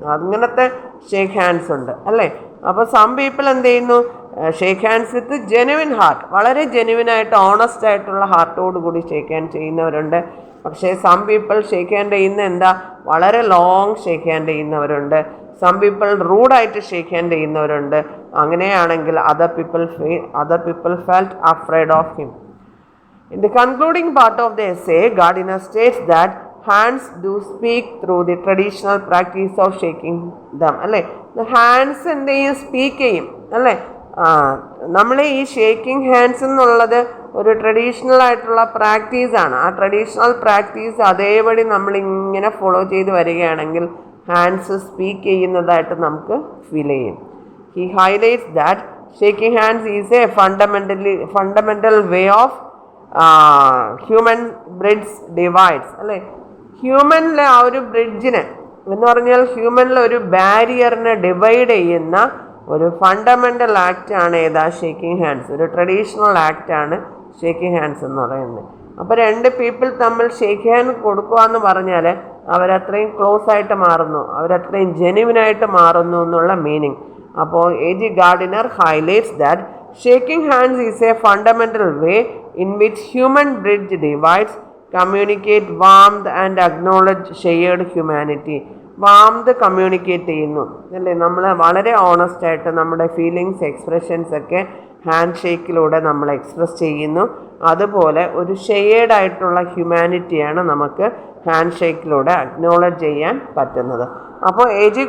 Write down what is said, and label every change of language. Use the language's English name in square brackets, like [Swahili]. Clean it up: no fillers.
[Malayalam] അങ്ങനത്തെ shake hands ഉണ്ട്, അല്ലേ. അപ്പോൾ സം പീപ്പിൾ എന്ത് ചെയ്യുന്നു, [English] shake hands with genuine heart, [Malayalam] വളരെ ജെനുവിനായിട്ട് ഓണസ്റ്റ് ആയിട്ടുള്ള ഹാർട്ടോട് കൂടി ഷേക്ക് ഹാൻഡ് ചെയ്യുന്നവരുണ്ട്. പക്ഷേ സം പീപ്പിൾ ഷേക്ക് ഹാൻഡ് ചെയ്യുന്ന എന്താ, വളരെ ലോങ് ഷേക്ക് ഹാൻഡ് ചെയ്യുന്നവരുണ്ട്. സം പീപ്പിൾ റൂഡായിട്ട് ഷേക്ക് ഹാൻഡ് ചെയ്യുന്നവരുണ്ട്. അങ്ങനെയാണെങ്കിൽ [English] Other people felt afraid of him. In the concluding part of the essay, Gardiner states that hands do speak through the traditional practice of shaking them, [Malayalam] അല്ലേ, hands എന്ത് ചെയ്യും, speak ചെയ്യും, അല്ലേ. നമ്മൾ ഈ shaking hands എന്നുള്ളത് ഒരു ട്രഡീഷണൽ ആയിട്ടുള്ള പ്രാക്ടീസാണ്. ആ ട്രഡീഷണൽ പ്രാക്ടീസ് അതേപടി നമ്മളിങ്ങനെ ഫോളോ ചെയ്ത് വരികയാണെങ്കിൽ ഹാൻഡ്സ് സ്പീക്ക് ചെയ്യുന്നതായിട്ട് നമുക്ക് ഫീൽ ചെയ്യും. [English] he highlights that shaking hands is a fundamental way of human bridge divides, [Malayalam] അല്ലേ, ഹ്യൂമനിലെ ആ ഒരു ബ്രിഡ്ജിനെ എന്ന് പറഞ്ഞാൽ ഹ്യൂമനിലെ ഒരു ബാരിയറിനെ ഡിവൈഡ് ചെയ്യുന്ന ഒരു ഫണ്ടമെൻ്റൽ ആക്റ്റാണ് ഏതാ, ഷേക്കിംഗ് ഹാൻഡ്സ്. ഒരു ട്രഡീഷണൽ ആക്റ്റാണ് ഷേക്കിംഗ് ഹാൻഡ്സ് എന്ന് പറയുന്നത്. അപ്പോൾ രണ്ട് പീപ്പിൾ തമ്മിൽ ഷേക്ക് ഹാൻഡ് കൊടുക്കുക എന്ന് പറഞ്ഞാൽ അവരത്രയും ക്ലോസ് ആയിട്ട് മാറുന്നു, അവരത്രയും ജെനുവിനായിട്ട് മാറുന്നു എന്നുള്ള മീനിങ്. അപ്പോൾ A.G. [English] Gardiner highlights that shaking hands is a fundamental way in which human bridge divides, communicate warmth and acknowledge shared humanity. [Malayalam] Warmth communicate ചെയ്യുന്നു, അല്ലേ, നമ്മൾ വളരെ ഓണസ്റ്റ് ആയിട്ട് നമ്മുടെ ഫീലിങ്സ് എക്സ്പ്രഷൻസ് ഒക്കെ ഹാൻഡ് ഷേക്കിലൂടെ നമ്മൾ എക്സ്പ്രസ് ചെയ്യുന്നു. അതുപോലെ ഒരു ഷെയർഡ് ആയിട്ടുള്ള ഹ്യൂമാനിറ്റിയാണ് നമുക്ക് ഹാൻഡ് ഷേക്കിലൂടെ അക്നോളജ് ചെയ്യാൻ പറ്റുന്നത്. അപ്പോൾ A.G.